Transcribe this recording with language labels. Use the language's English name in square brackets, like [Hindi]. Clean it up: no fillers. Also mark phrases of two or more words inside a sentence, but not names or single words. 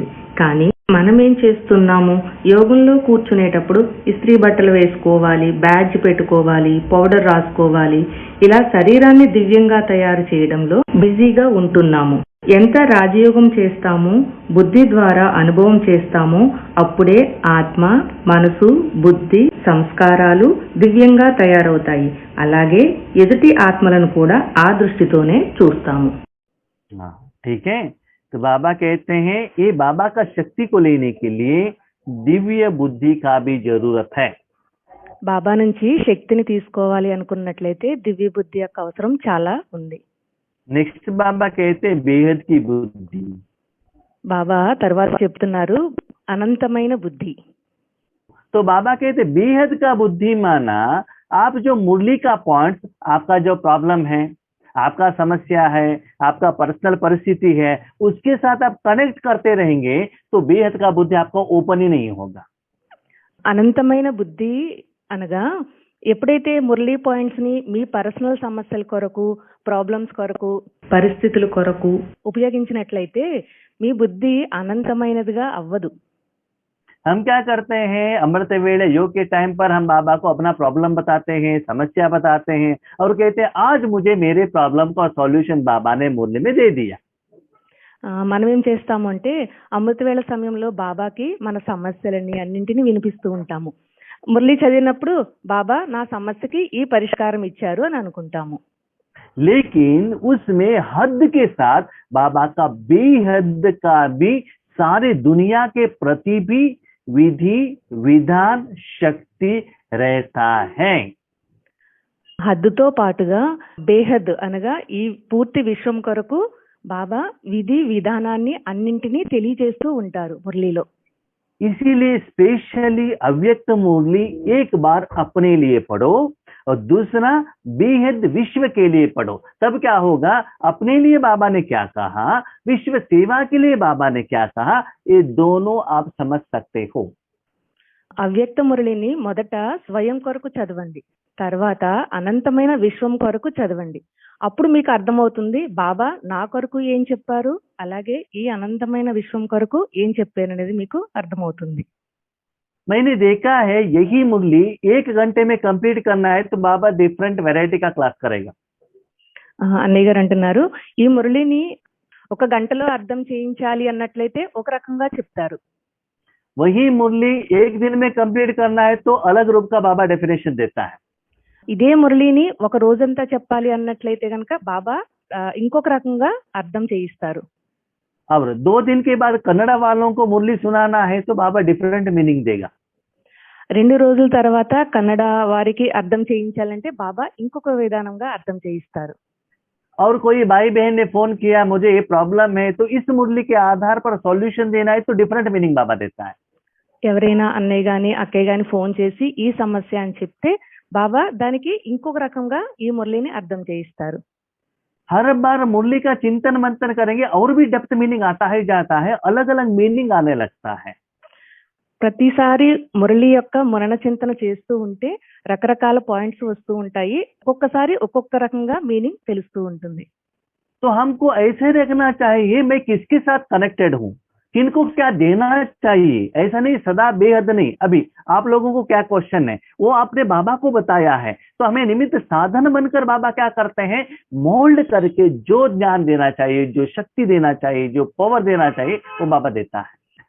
[Telugu] కానీ మనం ఏం చేస్తున్నాము, యోగంలో కూర్చునేటప్పుడు ఇస్త్రీ బట్టలు వేసుకోవాలి, బ్యాడ్జ్ పెట్టుకోవాలి, పౌడర్ రాసుకోవాలి, ఇలా శరీరాన్ని దివ్యంగా తయారు చేయడంలో బిజీగా ఉంటున్నాము. ఎంత రాజయోగం చేస్తామో, బుద్ధి ద్వారా అనుభవం చేస్తామో అప్పుడే ఆత్మ, మనసు, బుద్ధి, సంస్కారాలు దివ్యంగా తయారవుతాయి. అలాగే ఎదుటి ఆత్మలను కూడా ఆ దృష్టితోనే చూస్తాము. [Hindi] ठीक है, तो बाबा कहते हैं ये बाबा का शक्ति को लेने के लिए दिव्य बुद्धि का भी जरूरत है। [Telugu] బాబా నుంచి శక్తిని తీసుకోవాలి అనుకున్నట్లయితే దివ్య బుద్ధి యొక్క అవసరం చాలా ఉంది. [Hindi] नेक्स्ट बाबा कहते हैं बेहद की बुद्धि। [Telugu] బాబా తర్వాత చెప్తున్నారు అనంతమైన బుద్ధి. [Hindi] तो बाबा कहते हैं बेहद का बुद्धि माना आप जो मुरली का पॉइंट, आपका जो प्रॉब्लम है, आपका समस्या है, आपका पर्सनल परिस्थिति है, उसके साथ आप कनेक्ट करते रहेंगे तो बेहद का बुद्धि आपको ओपन ही नहीं होगा। [Telugu] అనంతమైన బుద్ధి అనగా ఎప్పుడైతే మురళీ పాయింట్స్ ని మీ పర్సనల్ సమస్యల కొరకు, ప్రాబ్లమ్స్ కొరకు, పరిస్థితుల కొరకు ఉపయోగించినట్లయితే మీ బుద్ధి అనంతమైనదిగా అవ్వదు. [Hindi] हम क्या करते हैं, अमृत वेले योग के टाइम पर हम बाबा को अपना प्रॉब्लम बताते हैं, समस्या बताते हैं और कहते हैं आज मुझे मेरे प्रॉब्लम का सॉल्यूशन बाबा ने मुरली में दे दिया। [Telugu] మనం ఏం చేస్తాము అంటే అమృతవేళ సమయంలో బాబాకి మన సమస్యలని అన్నింటినీ వినిపిస్తూ ఉంటాము. మురళి చదివినప్పుడు బాబా నా సమస్యకి ఈ పరిష్కారం ఇచ్చారు అని అనుకుంటాము. [Hindi] लेकिन उसमें हद के साथ बाबा का बेहद का भी सारे दुनिया के प्रति भी विधि, विधान, शक्ति रहता है। [Telugu] హద్దుతో పాటుగా బేహద్ అనగా ఈ పూర్తి విశ్వం కొరకు బాబా విధి విధానాన్ని అన్నింటినీ తెలియజేస్తూ ఉంటారు మురళిలో. [Hindi] इसीलिए स्पेशली अव्यक्त मुरली एक बार अपने लिए पढ़ो और दूसरा बेहद विश्व के लिए पढ़ो। तब क्या होगा, अपने लिए बाबा ने क्या कहा, विश्व सेवा के लिए बाबा ने क्या कहा, ये दोनों आप समझ सकते हो। [Telugu] అవ్యక్త మురళిని మొదట స్వయం కొరకు చదవండి, తర్వాత అనంతమైన విశ్వం కొరకు చదవండి. అప్పుడు మీకు అర్థమవుతుంది బాబా నా కొరకు ఏం చెప్పారు, అలాగే ఈ అనంతమైన విశ్వం కొరకు ఏం చెప్పారు అనేది మీకు అర్థమవుతుంది. [Hindi] मैंने देखा है यही मुरली 1 घंटे में कंप्लीट करना है तो बाबा [English] different variety [Hindi] का क्लास करेगा। [Telugu] అన్నయ్య గారు అంటున్నారు ఈ మురళిని 1 గంటలో అర్థం చేయించాలి అన్నట్లయితే ఒక రకంగా చెప్తారు. [Hindi] वही मुरली 1 दिन में कंप्लीट करना है तो अलग रूप का बाबा डेफिनेशन देता है। [Telugu] ఇదే మురళిని ఒక రోజంతా చెప్పాలి అన్నట్లయితే కనుక బాబా ఇంకొక రకంగా అర్థం చేయిస్తారు. [Hindi] अब 2 दिन के बाद कन्नड़ा वालों को मुरली सुनाना है तो बाबा [English] different meaning [Hindi] देगा। [Telugu] 2 రోజుల తర్వాత కన్నడ వారికి అర్థం చేయించాలంటే బాబా ఇంకొక విధానంగా అర్థం చేయిస్తారు. [Hindi] और कोई भाई बहन ने फोन किया मुझे ये प्रॉब्लम है तो इस मुरली के आधार पर सॉल्यूशन देना है तो [English] different meaning [Hindi] बाबा देता है। [Telugu] ఎవరైనా అన్నయ్య గాని అక్కయ్య గాని ఫోన్ చేసి ఈ సమస్య అని చెప్తే బాబా దానికి ఇంకొక రకంగా ఈ మురళిని అర్థం చేయిస్తారు. [Hindi] हर बार मुरली का चिंतन मंथन करेंगे और भी [English] depth meaning [Hindi] आता ही जाता है, अलग अलग मीनिंग आने लगता है। [Telugu] ప్రతిసారి మురళి యొక్క మనన చింతన చేస్తూ ఉంటే రకరకాల పాయింట్స్ వస్తూ ఉంటాయి, ఒక్కొక్కసారి ఒక్కొక్క రకంగా మీనింగ్ తెలుస్తూ ఉంటుంది. [Hindi] तो हमको ऐसे रखना चाहिए मैं किसके साथ कनेक्टेड हूँ, किनको क्या देना चाहिए, ऐसा नहीं सदा बेहद नहीं। अभी आप लोगों को क्या क्वेश्चन है वो आपने बाबा को बताया है, तो हमें निमित्त साधन बनकर बाबा क्या करते हैं, मोल्ड करके जो ज्ञान देना चाहिए, जो शक्ति देना चाहिए, जो पावर देना चाहिए वो बाबा देता है।